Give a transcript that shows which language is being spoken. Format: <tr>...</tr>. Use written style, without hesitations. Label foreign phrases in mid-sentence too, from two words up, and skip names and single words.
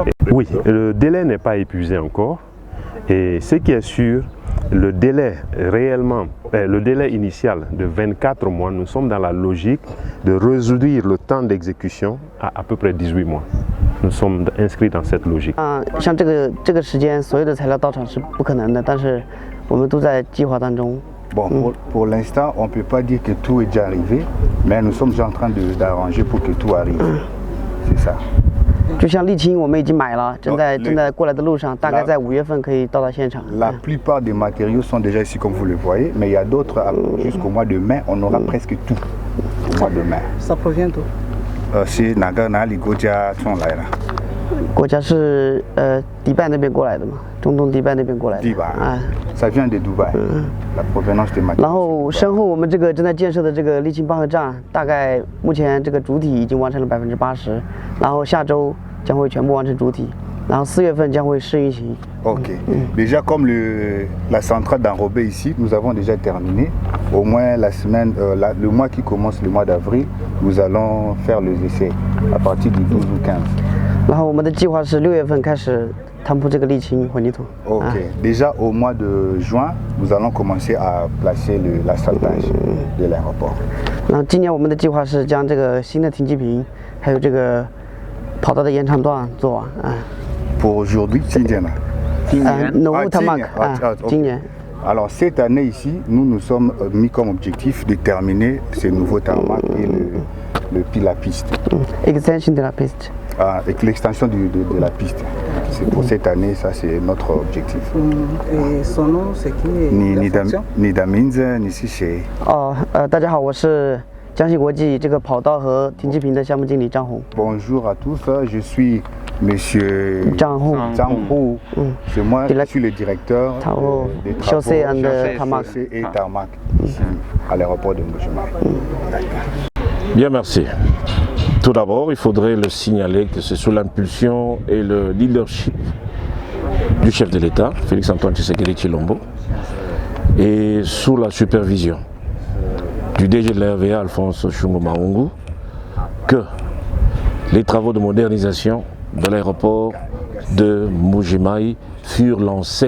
<fr>Oui, le délai n'est pas épuisé encore. Et ce qui est sûr, le délai réellement, le délai initial de 24 mois, nous sommes dans la logique de réduire le temps d'exécution à peu près 18 mois. Nous sommes inscrits dans cette logique.</fr> <zh>像这个时间，所有的材料到场是不可能的，但是我们都在计划当中。</zh> <fr>Bon, pour l'instant, on ne peut pas dire que tout est déjà arrivé, mais nous sommes en train d'arranger pour que tout arrive. C'est ça.</fr> <zh>就像沥青，我们已经买了，正在过来的路上，大概在5月份可以到达现场。</zh> <fr>La plupart des matériaux sont déjà ici comme vous le voyez, mais il y a d'autres jusqu'au mois de mai, on aura presque tout au mois de mai. Ça provient d'où? C'est Naganali Goja Chonlaira.</fr> <zh>国家是迪拜那边过来的嘛，中东迪拜那边过来的。</zh> <fr>迪拜啊，ça vient de Dubaï. La provenance des matériaux.</fr> <zh>然后身后我们这个正在建设的这个沥青帮和站，大概目前这个主体已经完成了80%，然后下周将会全部完成主体，然后4月份将会试运行。</zh> <fr>Ok. Déjà comme la centrale d'enrobé ici, nous avons déjà terminé. Au moins la semaine, le mois qui commence le mois d'avril, nous allons faire les essais à partir du 12 ou 15.</fr> <zh>然后我们的计划是6月份开始摊铺这个沥青混凝土。</zh> <fr>Ok. Déjà au mois de juin, nous allons commencer à placer l'asphaltage de l'aéroport.</fr> <zh>然后今年我们的计划是将这个新的停机坪，还有这个跑道的延长段做完。</zh> <fr>Pour aujourd'hui,</fr> <zh>今年啊。</zh> <fr>No tarmac.</fr> <zh>今年。</zh> <fr>Alors cette année ici, nous sommes mis comme objectif de terminer ce nouveau tarmac et puis la piste. Extension de la piste. Avec l'extension de la piste. C'est pour cette année, ça c'est notre objectif. Et son nom, c'est qui? Nidaminze Nisishe.</fr> <zh>大家好，我是江西国际这个跑道和停机坪的项目经理张红。</zh> <fr>Bonjour à tous, je suis Monsieur Zhang Hu. C'est moi qui suis le directeur des travaux chaussée et tarmac ici à l'aéroport de Mbuji-Mayi. Bien, merci. Tout d'abord, il faudrait le signaler que c'est sous l'impulsion et le leadership du chef de l'État, Félix-Antoine Tshisekedi Tshilombo, et sous la supervision du DG de la RVA, Alphonse Chungo Mahungu, que les travaux de modernisation de l'aéroport de Mbuji-Mayi furent lancés.</fr>